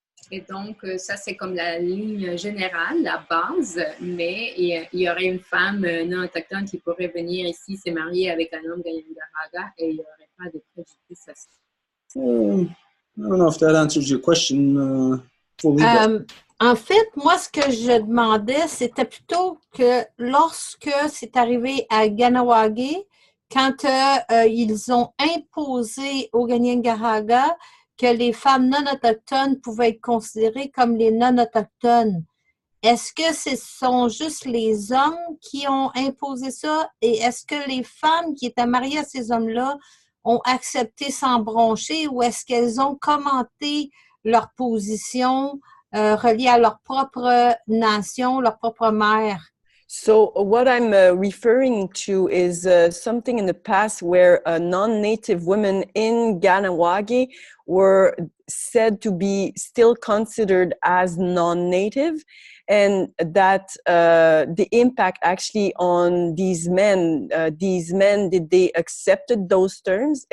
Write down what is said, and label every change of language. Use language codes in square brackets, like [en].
[fr] Et donc, ça, c'est comme la ligne générale, la base, mais il y aurait une femme non autochtone qui pourrait venir ici, se marier avec un homme Kanien'kehá:ka et il n'y aurait pas de préjudice à ça. [en] I don't know if that answers your question fully. [fr] En fait, moi, ce que je demandais, c'était plutôt que lorsque c'est arrivé à Kahnawake, quand ils ont imposé aux Kanien'kehá:ka que les femmes non autochtones pouvaient être considérées comme les non autochtones, est-ce que ce sont juste les hommes qui ont imposé ça et est-ce que les femmes qui étaient mariées à ces hommes-là ont accepté sans broncher ou est-ce qu'elles ont commenté leur position reliée à leur propre nation, leur propre mère? [en] So what I'm referring to is something in the past where non-native women in Kahnawake were said to be still considered as non-native, and that the impact actually on these men, did they accepted those terms?